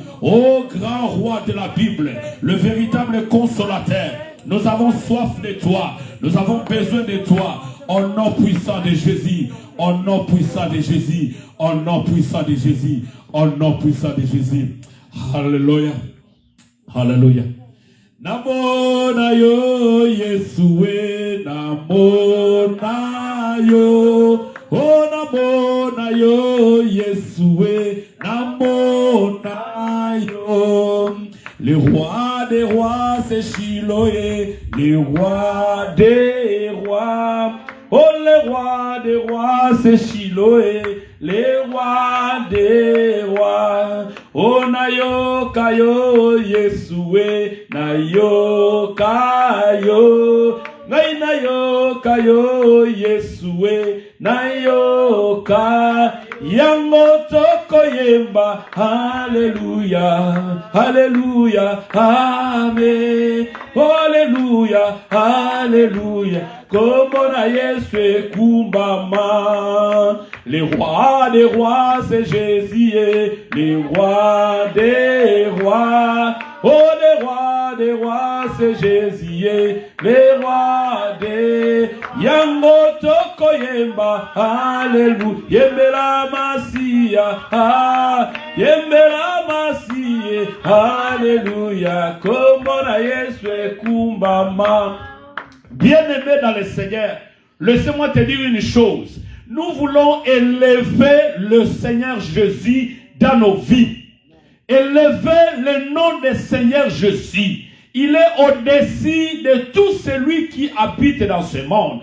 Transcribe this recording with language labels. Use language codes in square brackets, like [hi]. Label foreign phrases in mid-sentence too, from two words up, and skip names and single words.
[fr] Ô grand roi de la Bible, le véritable consolateur. Nous avons soif de toi. Nous avons besoin de toi. Au nom puissant de Jésus. Au nom puissant de Jésus. Au nom puissant de Jésus. Au nom puissant de Jésus. Alléluia. Alléluia. [ln] Namona yo Yesue, namona yo. Oh namona yo Yesue, namona yo. [fr] Le roi des rois c'est Chiloé, le roi des rois. Oh le roi des rois c'est Chiloé, le roi des rois. [ln] Oh nayo kayo Yesue, nayo kayo. Nayo kayo Yesue, nayo ka. Yango tokoyemba, [fr] Alléluia, Alléluia, Amen. Alléluia, Alléluia. [ln] Comme na Yesu kumbama. [fr] Le roi des rois c'est Jésus, le roi des rois. Oh le roi des rois c'est Jésus, le roi des [ln] Yango tokoyemba, [fr] Alléluia. [ln] Yembela masia, yembela masia, Alléluia. Comme na Yesu kumbama. [fr] Bien-aimés dans le Seigneur, laissez-moi te dire une chose. Nous voulons élever le Seigneur Jésus dans nos vies. Élever le nom du Seigneur Jésus. Il est au-dessus de tout celui qui habite dans ce monde.